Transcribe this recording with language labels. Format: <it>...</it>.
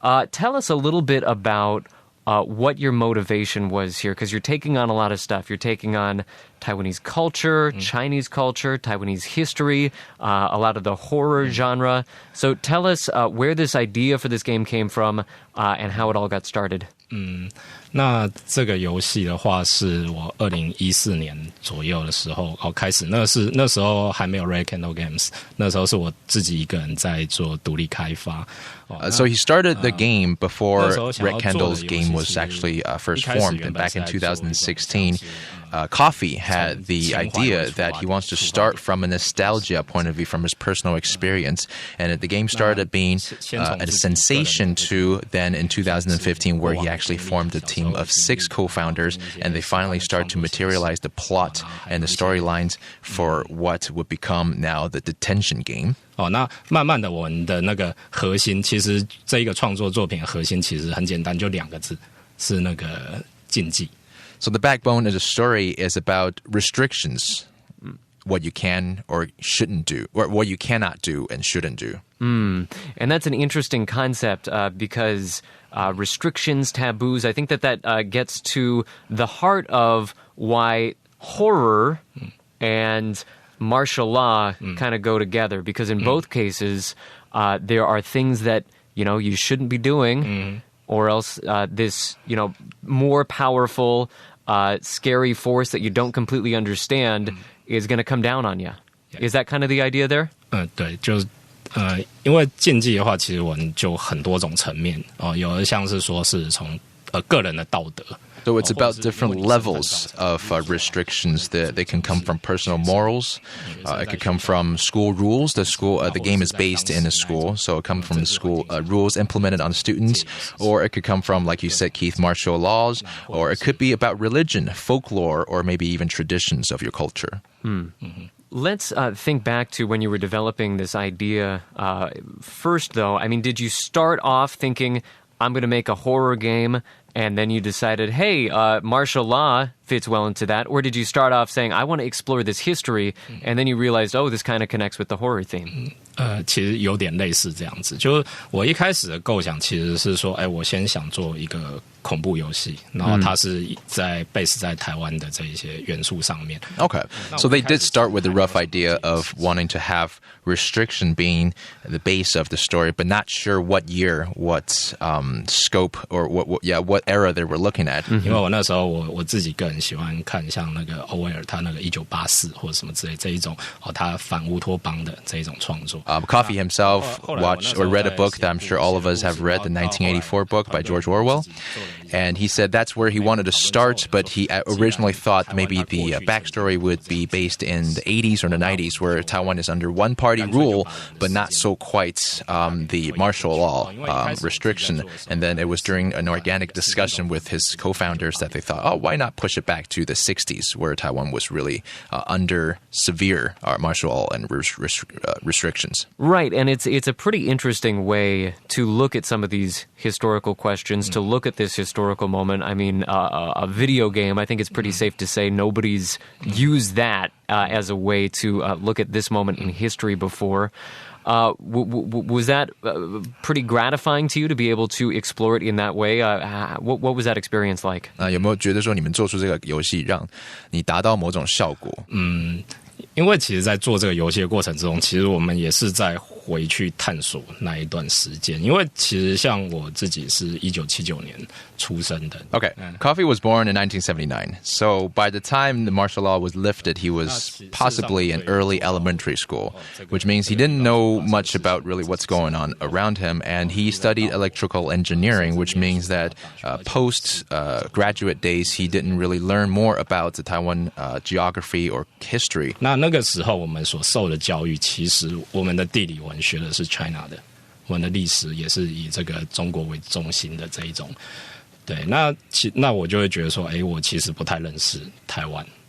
<en>Tell us a little bit about what your motivation was here, because you're taking on a lot of stuff. You're taking on Taiwanese culture, Chinese culture, Taiwanese history, a lot of the horror genre. So tell us where this idea for this game came from and how it all got started.</en> <zh>那这个游戏的话，是我2014年左右的时候开始。那时候还没有 Red Candle Games， 那时候是我自己一个人在做独立开发。</zh> <en>So he started the game before Red Candle's game was actually first formed, and back in 2016. Coffee had the idea that he wants to start from a nostalgia point of view, from his personal experience. And the game started being a sensation to then in 2015, where he actually formed a team of 6 co-founders, and they finally start to materialize the plot and the storylines for what would become now the Detention game. 那慢慢的我们的那个核心，其实这一个创作作品的核心其实很简单，就2个字，是那个禁忌。 So the backbone of the story is about restrictions, what you can or shouldn't do, or what you cannot do and shouldn't do. And that's an interesting concept because restrictions, taboos, I think that gets to the heart of why horror and martial law kind of go together. Because in both cases, there are things that, you shouldn't be doing, or else this, more powerful, scary force that you don't completely understand is going to come down on you. Is that kind of the idea there? 对，就是因为禁忌的话，其实我们就很多种层面有的像是说是从个人的道德。 So it's about different levels of restrictions. They can come from personal morals. It could come from school rules. The game is based in a school, so it comes from the school rules implemented on students. Or it could come from, like you said, Keith, martial laws. Or it could be about religion, folklore, or maybe even traditions of your culture. Let's think back to when you were developing this idea. First, though, did you start off thinking, I'm going to make a horror game, and then you decided, hey, martial law fits well into that? Or did you start off saying, I want to explore this history, and then you realized, oh, this kind of connects with the horror theme? 其实有点类似这样子，就是我一开始的构想其实是说，我先想做一个恐怖游戏，然后它是在 base 在台湾的这一些元素上面。 Okay, so they did start with the rough idea of wanting to have restriction being the base of the story, but not sure what year, what scope, or what era they were looking at. 因为我那时候我自己个人喜欢看像那个欧威尔他那个1984或者什么之类这一种他反乌托邦的这一种创作。 Coffee himself watched or read a book that I'm sure all of us have read, the 1984 book by George Orwell. And he said that's where he wanted to start, but he originally thought maybe the backstory would be based in the 80s or the 90s, where Taiwan is under one-party rule, but not so quite the martial law restriction. And then it was during an organic discussion with his co-founders that they thought, oh, why not push it back to the 60s, where Taiwan was really under severe martial law and restrictions. Right, and it's a pretty interesting way to look at some of these historical questions, to look at this historical moment. I mean, a video game, I think it's pretty safe to say nobody's used that as a way to look at this moment in history before. Was that pretty gratifying to you to be able to explore it in that way? What was that experience like?</en> <zh>有没有觉得说你们做出这个游戏让你达到某种效果？因为其实在做这个游戏的过程之中，其实我们也是在回去探索那一段时间。因为其实像我自己是1979年出生的。</zh> <en>Okay, Coffee was born in 1979. So by the time the martial law was lifted, he was possibly in early elementary school, which means he didn't know much about really what's going on around him. And he studied electrical engineering, which means that post-graduate days, he didn't really learn more about the Taiwan geography or history.</en> <zh>那个时候我们所受的教育，其实我们的地理文学的是 China 的，我们的历史也是以这个中国为中心的这一种。对，那我就会觉得说，我其实不太认识台湾。</zh>